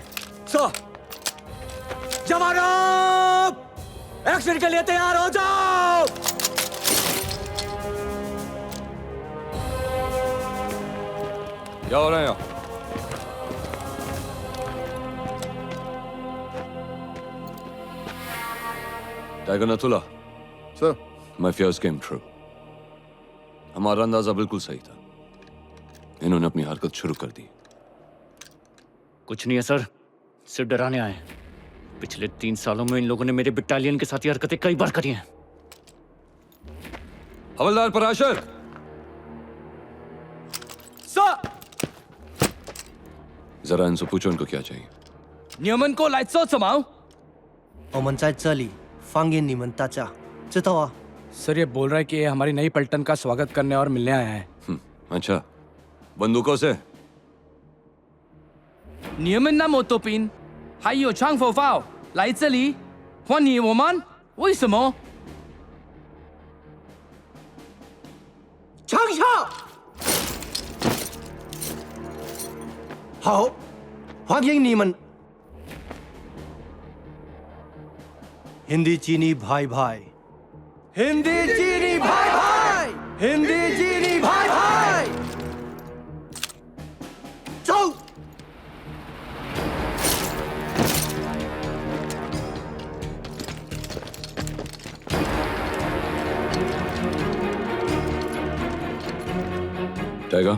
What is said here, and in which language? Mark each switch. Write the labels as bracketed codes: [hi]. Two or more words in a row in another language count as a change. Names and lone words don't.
[hi] सर, जवानों, एक्शन के लिए तैयार हो जाओ। क्या हो रहा है यहाँ? टाइगर नथुला, सर, [en] my fears came true. [hi] हमारा अंदाजा बिल्कुल सही था। इन्होंने अपनी हरकत शुरू कर दी। कुछ नहीं है सर, सिर्फ डराने आए। पिछले 3 सालों में इन लोगों ने मेरे बटालियन के साथ ये हरकतें कई बार करी हैं। हवलदार पराशर, सर, जरा इनसे पूछो इनको क्या चाहिए। [zh] 你们过来做什么？我们在这里欢迎你们大家，知道啊？ [hi] सर, ये बोल रहा है कि ये हमारी नई पलटन का स्वागत करने और मिलने आया है। अच्छा, बंदूकों से? [zh] 你们那么多兵，还有枪火炮来这里欢迎我们，为什么？枪下，好，欢迎你们。 [hi] हिंदी चीनी भाई भाई, हिंदी चीनी भाई भाई, हिंदी चीनी भाई भाई, जाओ। टाइगर,